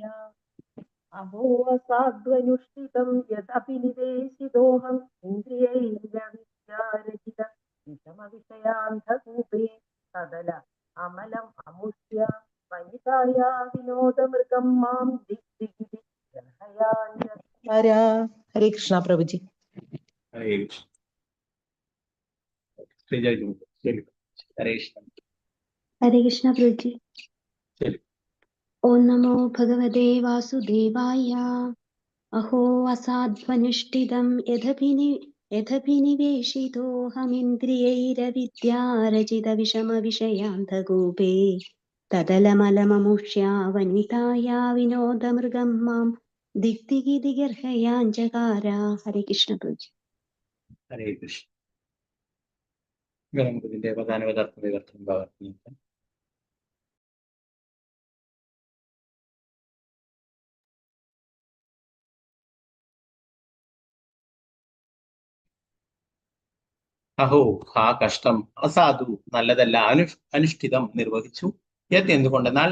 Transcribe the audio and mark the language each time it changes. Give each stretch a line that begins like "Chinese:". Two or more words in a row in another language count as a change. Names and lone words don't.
Sanskrit: അഹോ അസാധ്വനുഷ്ഠിതം യദഭിനിവേശിതോഹം ഇന്ദ്രിയൈരവിദ്യാരചിത വിഷമ വിഷയാന്ധകൂപേ തദല അമലം അമുഷ്യ വനിതായ വിനോദമൃഗം മാം ദിഗ്ദിഗിതി ഗർഭയാഞ്ചകാര.
Malayalam: ഹരേ കൃഷ്ണ പ്രഭുജി. ഹരേ കൃഷ്ണ. ശ്രീജയ് ചൊല്ലിക്കൊള്ളു. ഹരേ കൃഷ്ണ. ഹരേ കൃഷ്ണ പ്രഭുജി. ശരി.
Sanskrit: ഓം നമോ ഭഗവതേ വാസുദേവായ. अहो असाध्वनुष्ठितं यदभिनिवेशितोऽहमिन्द्रियैरविद्यारचितविषमविषयान्तकूपे तदलमलममुष्या वनिताया विनोदमृगं मां दिग्दिगिदिगर्हयाञ्जकार. हरे कृष्ण प्रभु.
Malayalam: ഹരേ കൃഷ്ണ. നമുക്ക് ഇതിന്റെ പ്രധാനപദാർത്ഥം വിവർത്തനം ഭാഗത്ത് അഹോ ഹാ കഷ്ടം, അസാധു നല്ലതല്ല, അനുഷ്ഠിതം നിർവഹിച്ചു, യത് എന്തുകൊണ്ടെന്നാൽ